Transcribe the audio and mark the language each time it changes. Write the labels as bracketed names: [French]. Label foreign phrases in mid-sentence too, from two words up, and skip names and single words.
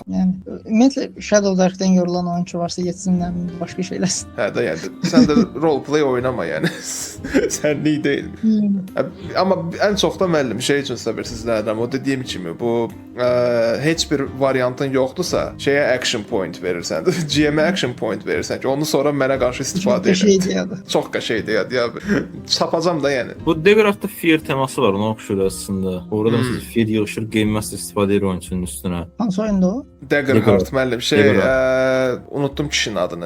[Azerbaijani] Yəni ümumiyyətlə Shadow of Dark'dan yorulan oyunçu varsa getsinlər başqa şey eləsin. Hə də yəni sən də [English] role play [Azerbaijani] oynama yəni. Sənlik deyil. Amma ən çox da müəllim şey üçün səbirsizlənirəm. O dediyim kimi bu heç bir variantın yoxdursa, şeyə [English] action point [Azerbaijani] verirsən. GM-ə [English] action point [Azerbaijani] verirsən ki, onu sonra mənə qarşı istifadə edin. Çox qəşəngdir ya. Çapacam da yəni. Bu Degraft'da fear teması var, ona oxşur aslında. Orada məsələn fear yığışır, [English] Game Master [Azerbaijani] istifadə edir oyunçunun üstünə. Hansı oyunda o? Daggerheart müəllim unutdum kişinin adını.